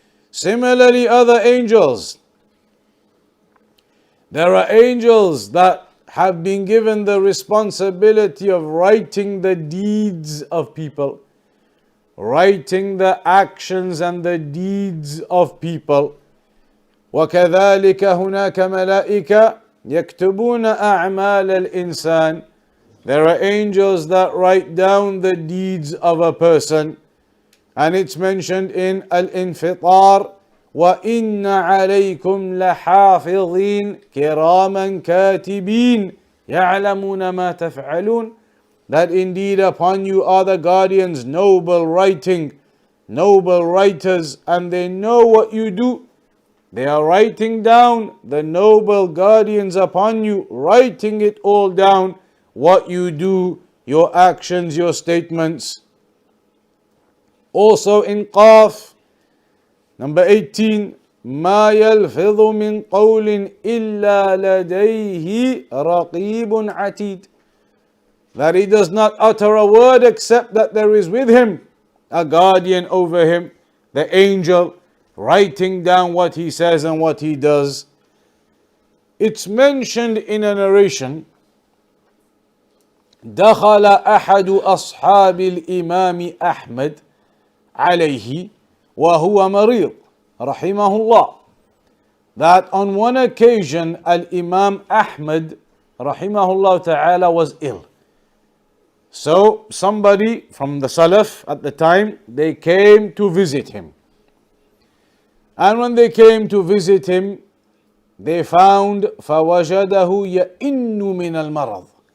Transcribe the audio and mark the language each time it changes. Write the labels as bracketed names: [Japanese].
[English] Similarly, other angels. There are angels that have been given the responsibility of writing the deeds of people, writing the actions and the deeds of people. [Arabic] وكذلك هناك ملائكة يكتبون أعمال الإنسان. [English] There are angels that write down the deeds of a person, and it's mentioned in Al-Infitar, [Arabic] وَإِنَّ عَلَيْكُمْ لَحَافِظِينَ كِرَامًا كَاتِبِينَ يَعْلَمُونَ مَا تَفْعَلُونَ. [English] That indeed upon you are the guardians, noble writing, noble writers, and they know what you do. They are writing down, the noble guardians upon you, writing it all down, what you do, your actions, your statements. Also in Qaf, number 18, [Arabic] ما يلفظ من قول إلا لديه رقيب عتيد. [English] That he does not utter a word except that there is with him a guardian over him, the angel, writing down what he says and what he does. It's mentioned in a narration, [Arabic] دخل أحد أصحاب الإمام أحمد عليه وهو مريض رحمه الله. [English] That on one occasion Al-Imam Ahmad rahimahullah ta'ala was ill. So somebody from the Salaf at the time, they came to visit him. And when they came to visit him, they found [Arabic] فَوَجَدَهُ يَئِنُّ مِنَ الْمَرَضِ.